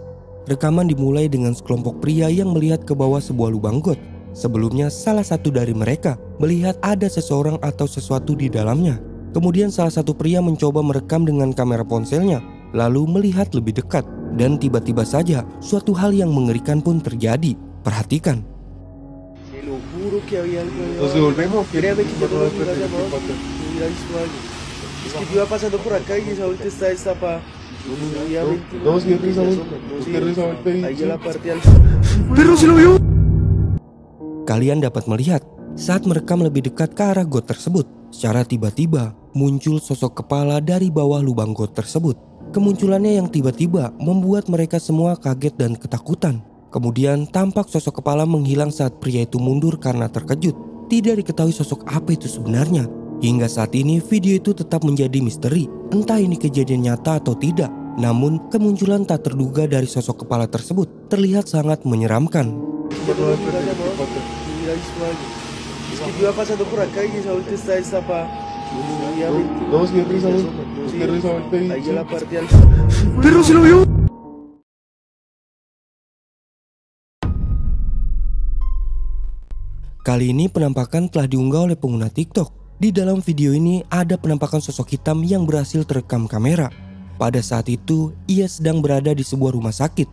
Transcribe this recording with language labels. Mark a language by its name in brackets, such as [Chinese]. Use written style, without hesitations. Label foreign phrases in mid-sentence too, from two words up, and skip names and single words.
[Indonesian] Rekaman dimulai dengan sekelompok pria yang melihat ke bawah sebuah lubang got. Sebelumnya salah satu dari mereka melihat ada seseorang atau sesuatu di dalamnya. Kemudian salah satu pria mencoba merekam dengan kamera ponselnya, lalu melihat lebih dekat. Dan tiba-tiba saja suatu hal yang mengerikan pun terjadi. Perhatikan. [Spanish] Nos devolvemos. Créame que yo no lo hubiera llamado. Hubiera visto algo. Es que yo iba pasando por acá y ahorita está destapada. No, si ahí ya la parte al... Pero si lo vio. [Indonesian] Kalian dapat melihat saat merekam lebih dekat ke arah got tersebut, secara tiba-tiba muncul sosok kepala dari bawah lubang got tersebut. Kemunculannya yang tiba-tiba membuat mereka semua kaget dan ketakutan. Kemudian tampak sosok kepala menghilang saat pria itu mundur karena terkejut. Tidak diketahui sosok apa itu sebenarnya. Hingga saat ini video itu tetap menjadi misteri. Entah ini kejadian nyata atau tidak. Namun kemunculan tak terduga dari sosok kepala tersebut terlihat sangat menyeramkan. [Spanish] Es que yo iba pasando por acá y ahorita está destapada. No, si ahí ya la parte al... Pero si lo vio. [Indonesian] Kali ini penampakan telah diunggah oleh pengguna TikTok. Di dalam video ini ada penampakan sosok hitam yang berhasil terekam kamera. Pada saat itu ia sedang berada di sebuah rumah sakit.